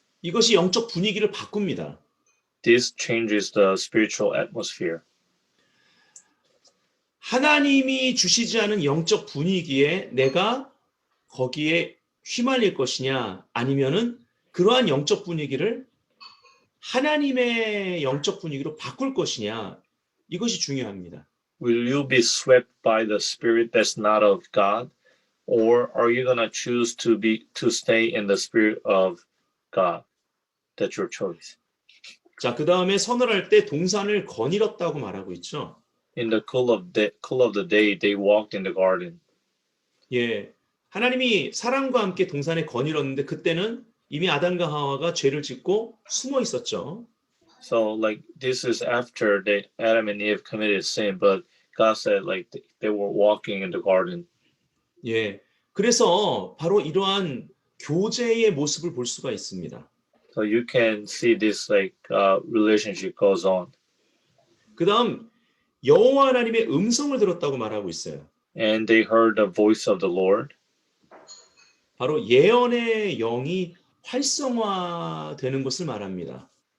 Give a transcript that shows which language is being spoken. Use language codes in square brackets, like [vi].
[ko] 이것이 영적 분위기를 바꿉니다. [en] This changes the spiritual atmosphere. [ko] 하나님이 주시지 않은 영적 분위기에 내가 거기에 휘말릴 것이냐 아니면은 그러한 영적 분위기를 하나님의 영적 분위기로 바꿀 것이냐 이것이 중요합니다. [en] Will you be swept by the spirit that's not of God, or are you gonna choose to stay in the spirit of God? That's your choice. [ko] 자, 그 다음에 선언할 때 동산을 거닐었다고 말하고 있죠. [en] In the cool of the day, they walked in the garden. [ko] 예, 하나님이 사람과 함께 동산에 거닐었는데 그때는 이미 아담과 하와가 죄를 짓고 숨어 있었죠. [en] So like this is after Adam and Eve committed sin, but God said like they were walking in the garden. [ko] 예, 그래서 바로 이러한 교제의 모습을 볼 수가 있습니다. [en] So you can see this like relationship goes on. [ko] 그 다음 여호와 하나님의 음성을 들었다고 말하고 있어요. [en] And they heard the voice of the Lord. [ko] 바로 예언의 영이 활성화되는 것을 말합니다.